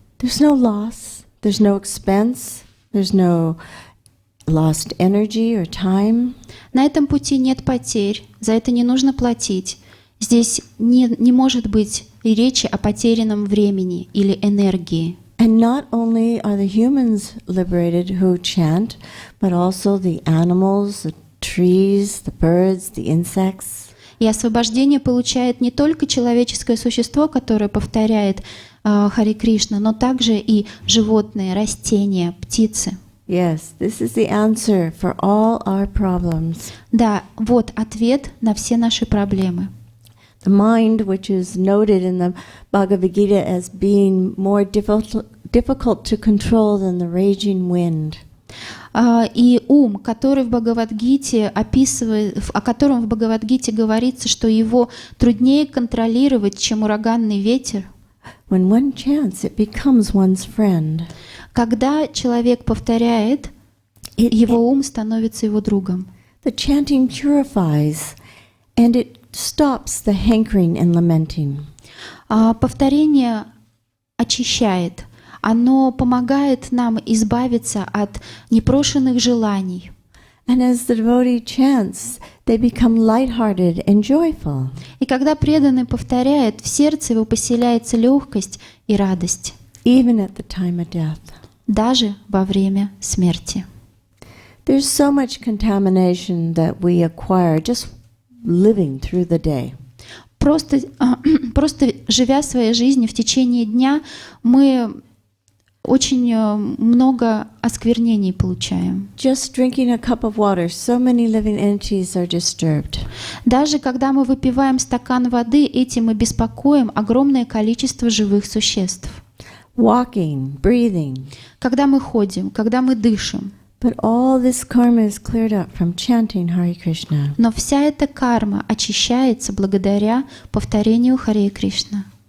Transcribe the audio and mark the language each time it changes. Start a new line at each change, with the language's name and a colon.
English: There's no loss, there's no expense, there's no lost energy or time.
Russian: На этом пути нет потерь, за это не нужно платить. Здесь не может быть и речи о потерянном времени или энергии.
English: And not only are the humans liberated who chant, but also the animals, the trees, the birds, the insects.
Russian: И освобождение получает не только человеческое существо, которое повторяет Харе Кришна, но также и животные, растения, птицы.
English: Yes, this is the answer for all our problems.
Russian: Да, вот ответ на все наши проблемы.
English: The mind, which is noted in the Bhagavad Gita as being more difficult to control than the raging wind.
Russian: И ум, который в Бхагавад-гите описывает, о котором в Бхагавад-гите говорится, что его труднее контролировать, чем ураганный ветер.
English: When one chants, it becomes one's friend.
Russian: Когда человек повторяет, его ум становится его другом.
English: The chanting purifies, and it stops the hankering and lamenting.
Russian: Повторение очищает. Оно помогает нам избавиться от непрошенных желаний.
English: And as the devotee chants, they become lighthearted and joyful.
Russian: И когда преданный повторяет, в сердце его поселяется легкость и радость.
English: Even at the time of death.
Russian: Даже во время смерти.
English: There's so much contamination that we acquire just living through the day.
Russian: Просто живя своей жизнью в течение дня, мы очень много осквернений получаем.
English: Just drinking a cup of water, so many living entities are disturbed.
Russian: Даже когда мы выпиваем стакан воды, этим мы беспокоим огромное количество живых существ.
English: Walking, breathing.
Russian: Когда мы ходим, когда мы дышим.
English: But all this karma is cleared up from chanting Hare Krishna.
Russian: Но вся эта карма очищается благодаря повторению Харе Кришна.